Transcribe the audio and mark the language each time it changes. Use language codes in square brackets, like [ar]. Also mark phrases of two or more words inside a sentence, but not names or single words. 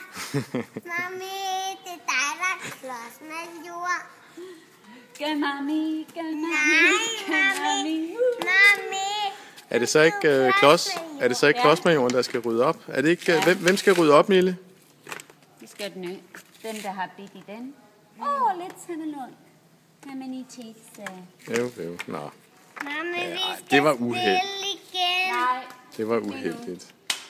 [da] Mami, det er dig, der klods med jord. Gør mami, gør mami, Nej, gør mami. Mami. Er det så ikke klods? Er det så ikke klodsmajoren, der skal rydde op? Er det ikke hvem skal rydde op, Mille? Vi skal den ø. Den, der har bidt i den. [en] Let's have a look. How many teeth? [da] Jo. Nå, Mami, vi Ja, skal det var uheld. spille igen. Nej. det var uheldigt.